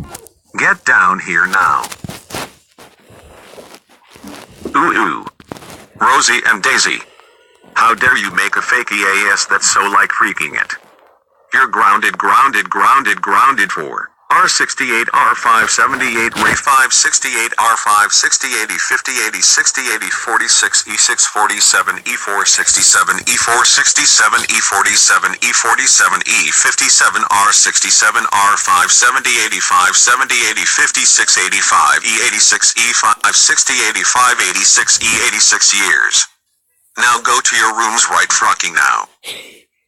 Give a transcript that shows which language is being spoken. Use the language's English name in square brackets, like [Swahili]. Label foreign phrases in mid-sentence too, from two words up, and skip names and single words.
[English] Get down here now. Ooh. Rosie and Daisy. How dare you make a fake EAS that's so like freaking it. You're grounded for R68, R578, Ray 568, R560, 80, 50, 80, 60, 80, 46, E647, E467, E467, E47, E47, E57, R67, R570, 85, 70, 80, 56, 85, E86, E560, 85, 86, E86 years. Now go to your rooms right fucking now.